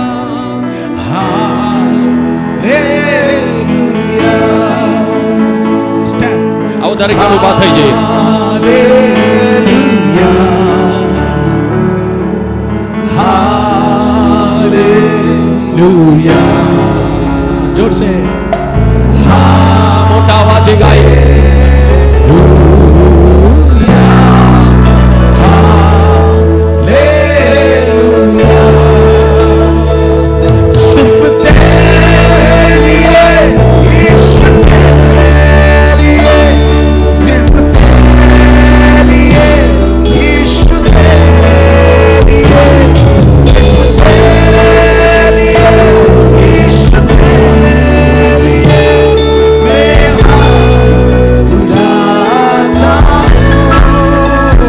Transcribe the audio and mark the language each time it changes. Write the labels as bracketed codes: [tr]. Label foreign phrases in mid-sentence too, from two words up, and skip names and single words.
[en] Hallelujah. Stand. [gu] આવો દરેક જણ ઊભા થઈ જઈએ. [en] Hallelujah. [hi] जोर से [gu] મોટા અવાજે ગાઈએ. [hi] सिर्फ तेरे लिए, यीशु तेरे लिए, सिर्फ तेरे लिए, यीशु तेरे लिए, सिर्फ तेरे लिए, यीशु तेरे लिए, मैं हाथ उठाता हूँ।